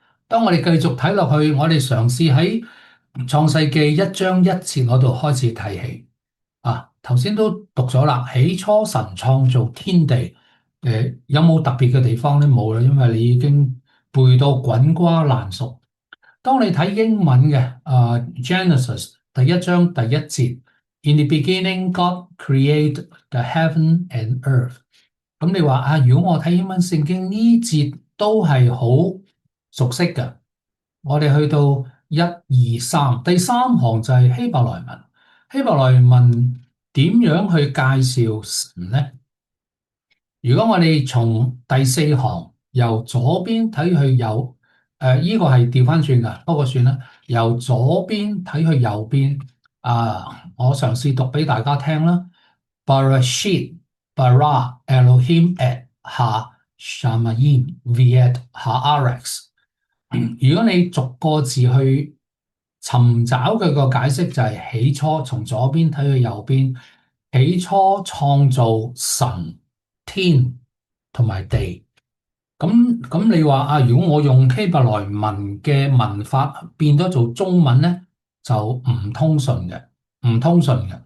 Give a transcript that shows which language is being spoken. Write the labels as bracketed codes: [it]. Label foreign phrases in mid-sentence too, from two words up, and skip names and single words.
[yue] 當我哋繼續睇落去，我哋嘗試喺創世記1章1節嗰度開始睇起。啊，頭先都讀咗啦，起初神創造天地，有冇特別嘅地方咧？冇啦，因為你已經背到滾瓜爛熟。當你睇英文嘅Genesis 第1章第1節 ， [en] In the beginning God created the heaven and earth。 [yue] 咁你話啊，如果我睇英文聖經呢節都係好熟悉嘅，我哋去到1、2、3，第三行就係希伯來文。希伯來文點樣去介紹神呢？如果我哋從第四行由左邊睇去右，呢個係調翻轉噶，不過算啦。由左邊睇去右邊，我嘗試讀俾大家聽啦。 [he] בראשית ברא אלהים את השמים ואת הארץ. [yue] 如果你逐個字去尋找佢個解釋，就係起初，從左邊睇去右邊，起初創造神天同埋地。咁你話啊，如果我用希伯來文嘅文法變咗做中文咧，就唔通順嘅，唔通順嘅。